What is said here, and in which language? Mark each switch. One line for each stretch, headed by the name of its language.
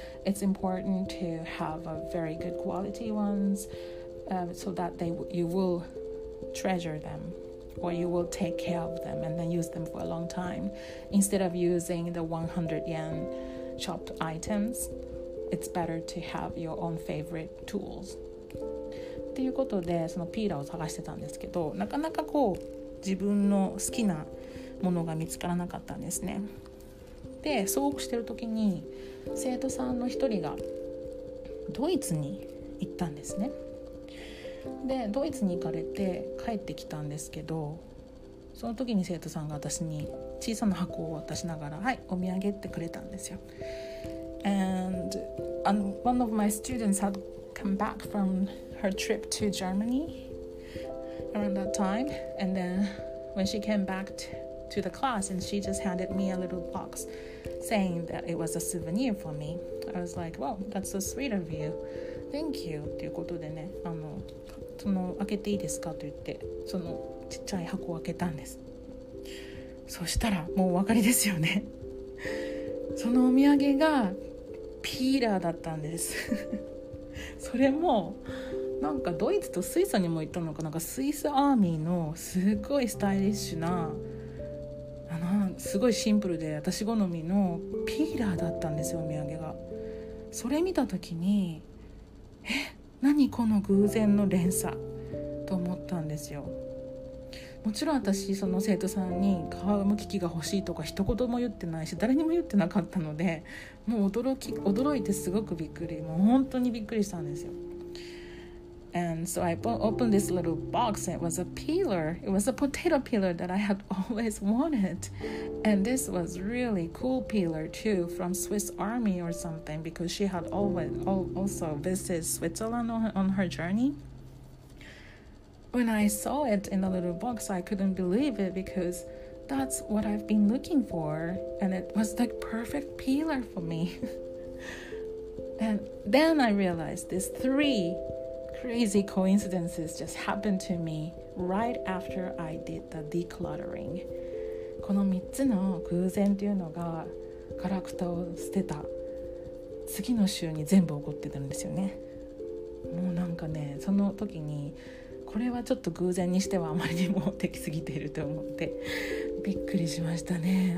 English: It's important to have a very good quality ones, so that you will treasure them, or you will take care of them and then use them for a long time, instead of using the 100 yen chopped items. It's better to have your own favorite tools.
Japanese: っていうことでそのピーラーを探してたんですけど、なかなかこう自分の好きなものが見つからなかったんですね。でそうしてる時に生徒さんの一人がドイツに行ったんですね。でドイツに行かれて帰ってきたんですけど、その時に生徒さんが私に小さな箱を渡しながら、はい、お土産ってくれたんですよ。
English: And one of my students had come back from her trip to Germany around that time, and then when she came back to the class, and she just handed me a little box saying that it was a souvenir for me. I was like, wow, that's so sweet of you. Thank you.
Japanese: ということでね、その開けていいですかと言って、そのちっちゃい箱を開けたんです。そしたらもうお分かりですよね。そのお土産がピーラーだったんです。それもなんかドイツとスイスにも行ったのかなんかスイスアーミーのすごいスタイリッシュなすごいシンプルで私好みのピーラーだったんですよ、お土産が。それ見た時に何この偶然の連鎖と思ったんですよ。もちろん私その生徒さんに皮むき器が欲しいとか一言も言ってないし誰にも言ってなかったので、もう驚いてすごくびっくり、もう本当にびっくりしたんですよ。
English: And so I opened this little box and it was a peeler. It was a potato peeler that I had always wanted. And this was really cool peeler too from Swiss Army or something because she had also visited Switzerland on her journey. When I saw it in the little box, I couldn't believe it because that's what I've been looking for. And it was the perfect peeler for me. And then I realized these 3 crazy coincidences just happened to me right after I did the decluttering.
Japanese: この3つの偶然というのがガラクタを捨てた次の週に全部起こってたんですよね。もうなんかね、その時にこれはちょっと偶然にしてはあまりにもできすぎていると思ってびっくりしましたね。